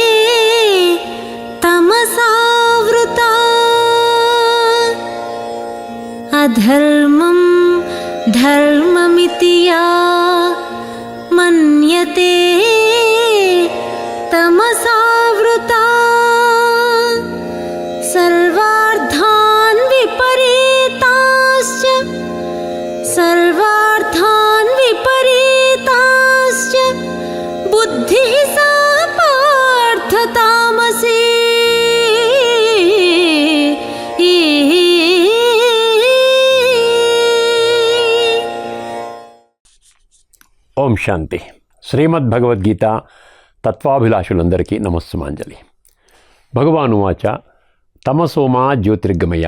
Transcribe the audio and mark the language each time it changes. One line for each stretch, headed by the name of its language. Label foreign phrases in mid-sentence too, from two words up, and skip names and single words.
Sanskrit: तमसावृता अधर्मं धर्ममिति या मन्यते तमसावृता सर्वार्थान् विपरीताश्च बुद्धिः सा पार्थ तामसी
Telugu: ఓం శాంతి. శ్రీమద్ భగవద్గీత తత్వాభిలాషులందరికీ నమస్సుమాంజలి.
Sanskrit: భగవాను వాచ తమసోమా జ్యోతిర్గమయ.